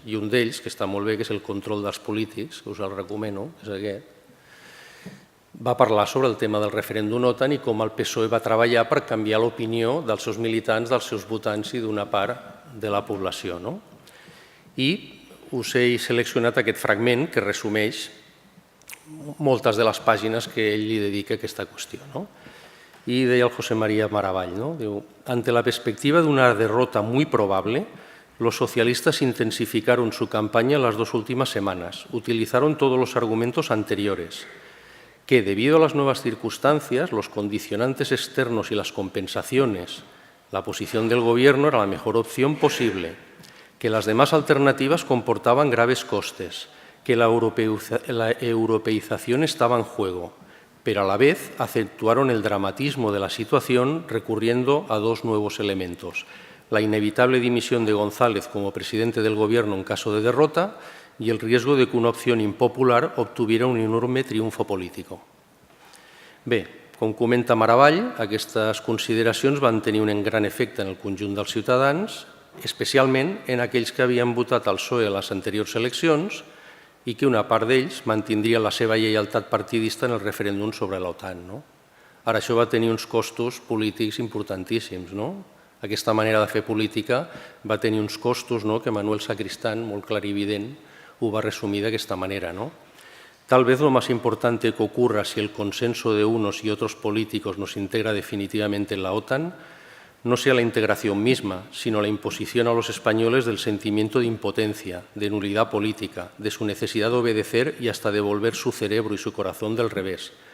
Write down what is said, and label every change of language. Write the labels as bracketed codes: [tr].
[ca] I un d'ells, que està molt bé, que és El control dels polítics, que us el recomano, és aquest, va parlar sobre el tema del referèndum OTAN i com el PSOE va treballar per canviar l'opinió dels seus militants, dels seus votants i d'una part de la població. I us he seleccionat aquest fragment que resumeix moltes de les pàgines que ell li dedica a aquesta qüestió. [es] Y [ca] deia el [es] José María Maravall, ante la perspectiva de una derrota muy probable, los socialistas intensificaron su campaña en las 2 últimas semanas. Utilizaron todos los argumentos anteriores, que debido a las nuevas circunstancias, los condicionantes externos y las compensaciones, la posición del Gobierno era la mejor opción posible, que las demás alternativas comportaban graves costes, que la europeización estaba en juego, pero a la vez acentuaron el dramatismo de la situación recurriendo a 2 nuevos elementos: la inevitable dimisión de González como presidente del Gobierno en caso de derrota y el riesgo de que una opción impopular obtuviera un enorme triomfo político. [ca] Bé, com comenta Maravall, aquestes consideracions van tenir un gran efecte en el conjunt dels ciutadans, especialment en aquells que havien votat al PSOE a les anteriors eleccions i que una part d'ells mantindria la seva lleialtat partidista en el referèndum sobre l'OTAN. Ara, això va tenir uns costos polítics importantíssims. Aquesta manera de fer política va tenir uns costos que Manuel Sacristán, molt clarivident, ho va resumir d'aquesta manera. [es] Tal vez lo más importante que ocurra si el consenso de unos y otros políticos nos integra definitivamente en la OTAN no sea la integración misma, sino la imposición a los españoles del sentimiento de impotencia, de nulidad política, de su necesidad de obedecer y hasta de volver su cerebro y su corazón del revés.